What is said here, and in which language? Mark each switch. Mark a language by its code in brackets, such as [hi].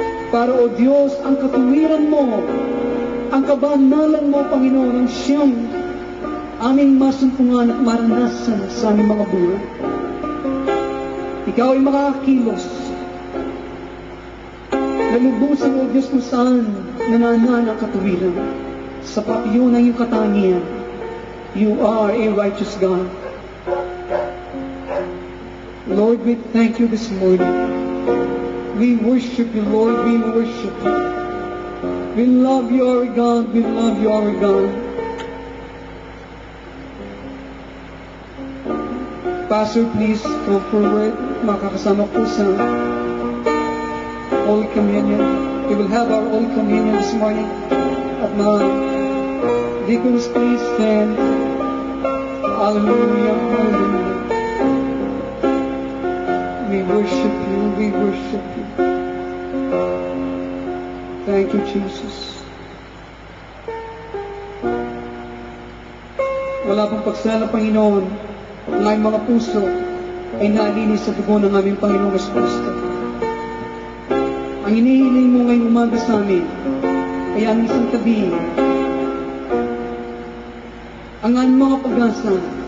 [tl] Para, O Diyos, ang katuwiran mo, ang kabanalan mo, Panginoon, ang siyang aming masumpungan at maranasan sa aming mga buhay. Ikaw ay makakakilos. Nalubusan, O Diyos, kung saan nananana ang katuwiran. Sapat yun ang iyong katangian. [en] You are a righteous God. Lord, we thank you this morning. We worship you, Lord. We worship you. We love you, our God. We love you, our God. Pastor, please go forward. [tl] Makakasama po sa [en] Holy Communion. We will have our Holy Communion this morning. [tl] At mga [en] deacons, please stand. Hallelujah, hallelujah. We worship you, we worship you. Thank you, Jesus. [tl] wala pang pagsala, Panginoon, ang aming mga puso ay nalinis sa dugo ng aming Panginoong Kristo. Ang inihiling mo ngayong umaga sa amin ay aming isang tabi ang aming mga pag-asa.